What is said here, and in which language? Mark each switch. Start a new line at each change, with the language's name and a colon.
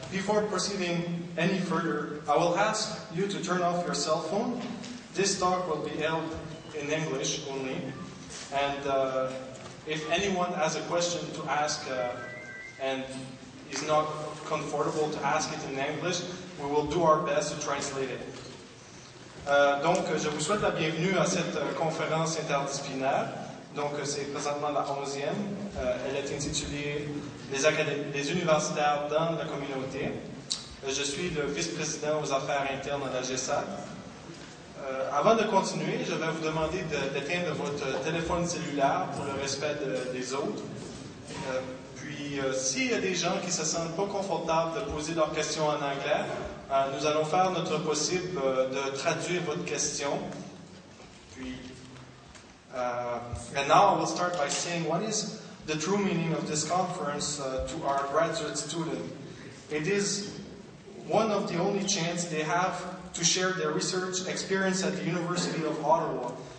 English: Before proceeding any further, I will ask you to turn off your cell phone. This talk will be held in English only, and if anyone has a question to ask and is not comfortable to ask it in English, we will do our best to translate it.
French: Donc, je vous souhaite la bienvenue à cette conférence interdisciplinaire. Donc, c'est présentement la 11e. Elle est intitulée Les universitaires dans la communauté. Je suis le vice-président aux affaires internes à la GSAÉD. Avant de continuer, je vais vous demander d'éteindre votre téléphone cellulaire pour le respect des autres. Puis, s'il y a des gens qui ne se sentent pas confortables de poser leurs questions en anglais, nous allons faire notre possible de traduire votre question. Puis,
English: and now I will start by saying what is the true meaning of this conference to our graduate students. It is one of the only chances they have to share their research experience at the University of Ottawa.